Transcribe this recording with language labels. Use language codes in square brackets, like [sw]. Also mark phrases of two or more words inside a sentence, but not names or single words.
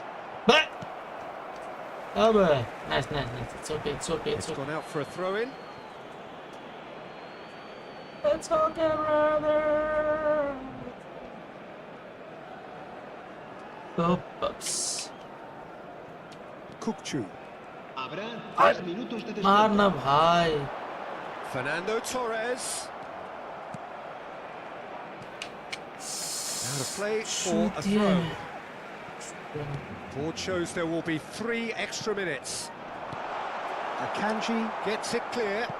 [en] But oh, boy. Nice. It's okay. It's gone out for a throw-in. It's okay, brother. Oops. Kukçu. [es] Habrá 3 minutos de descuento. [hi] मारना भाई. [en] Fernando Torres. Out of play for a throw. Board shows there will be 3 extra minutes. Akanji gets it clear.